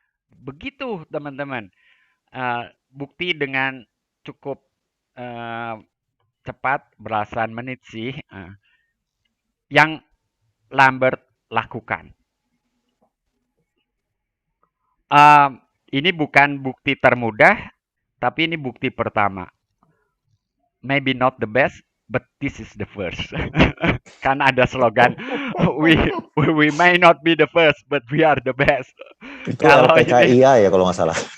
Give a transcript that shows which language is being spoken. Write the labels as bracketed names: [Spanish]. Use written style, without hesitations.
[Indonesian] Begitu teman-teman. Bukti dengan cukup cepat, belasan menit sih. Yang Lambert lakukan. Ini bukan bukti termudah, tapi ini bukti pertama. [English] Maybe not the best, but this is the first. Kan ada slogan, we may not be the first, but we are the best. [Indonesian] Itu LPKIA ya kalau nggak salah.